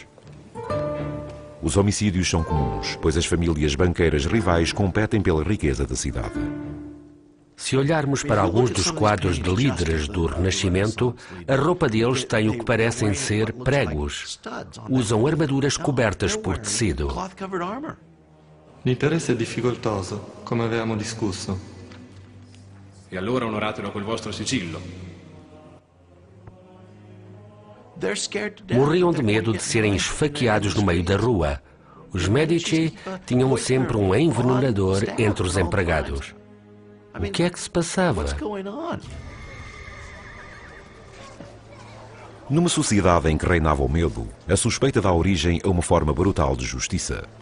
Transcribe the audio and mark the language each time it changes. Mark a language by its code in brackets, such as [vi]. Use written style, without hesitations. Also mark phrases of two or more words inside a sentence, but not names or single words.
[pt] Os homicídios são comuns, pois as famílias banqueiras rivais competem pela riqueza da cidade. Se olharmos para alguns dos quadros de líderes do Renascimento, a roupa deles tem o que parecem ser pregos. Usam armaduras cobertas por tecido. [it] L'interesse è difficoltoso, come avevamo discusso. E allora onoratelo col vostro sigillo. [pt] Morriam de medo de serem esfaqueados no meio da rua. Os Medici tinham sempre um envenenador entre os empregados. O que é que se passava? Numa sociedade em que reinava o medo, a suspeita dá origem a uma forma brutal de justiça.